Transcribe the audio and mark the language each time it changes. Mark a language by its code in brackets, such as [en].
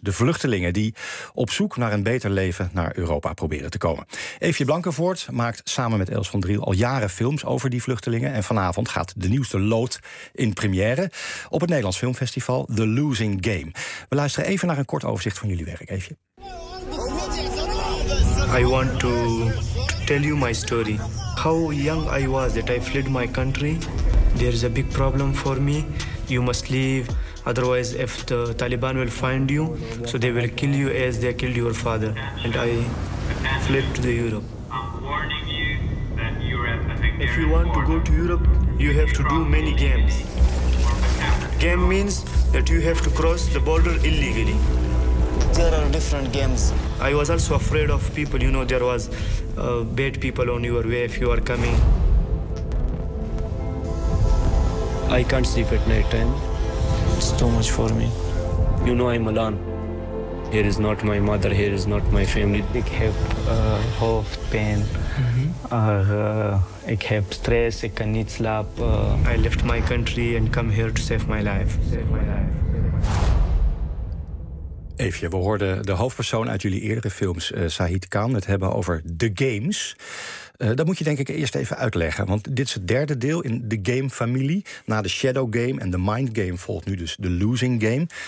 [nl] De vluchtelingen die op zoek naar een beter leven naar Europa proberen te komen. Eefje Blankenvoort maakt samen met Els van Driel al jaren films over die vluchtelingen. En vanavond gaat de nieuwste lood in première op het Nederlands Filmfestival The Losing Game. We luisteren even naar een kort overzicht van jullie werk, even. [en] I want to tell you my story. How young I was that I fled my country. There is a big problem for me. You must leave, otherwise if the Taliban will find you, so they will kill you as they killed your father. And I fled to the Europe. I'm warning you that Europe. If you want to go to Europe, you have to do many games. Game means that you have to cross the border illegally. There are different games. I was also afraid of people. You know, there was bad people on your way if you are coming. I can't sleep at night time. It's too much for me. You know, I'm alone. Here is not my mother. Here is not my family. I have heart pain. I have stress. I cannot sleep. I left my country and come here to save my life. Save my life. [nl] Eefje, we hoorden de hoofdpersoon uit jullie eerdere films, Sahid Khan, het hebben over The Games. Dat moet je denk ik eerst even uitleggen. Want dit is het derde deel in de game-familie. Na de Shadow Game en de Mind Game volgt nu dus de Losing Game.